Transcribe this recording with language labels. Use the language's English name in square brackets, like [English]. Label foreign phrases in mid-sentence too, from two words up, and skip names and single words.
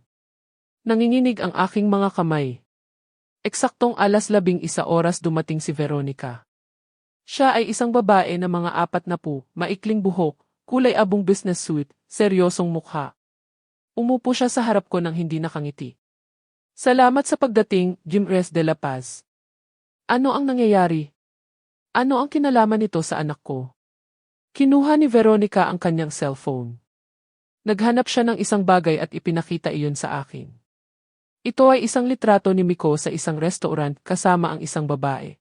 [Filipino] Nanginginig ang aking mga kamay. Eksaktong 11:00 dumating si Veronica. Siya ay isang babae na mga 40, maikling buhok, kulay abong [English] business suit, [Filipino] seryosong mukha. Umupo siya sa harap ko nang hindi nakangiti. Salamat sa pagdating, Jimres de la Paz. Ano ang nangyayari? Ano ang kinalaman nito sa anak ko? Kinuha ni Veronica ang kanyang cellphone. Naghanap siya ng isang bagay at ipinakita iyon sa akin. Ito ay isang litrato ni Miko sa isang restaurant kasama ang isang babae.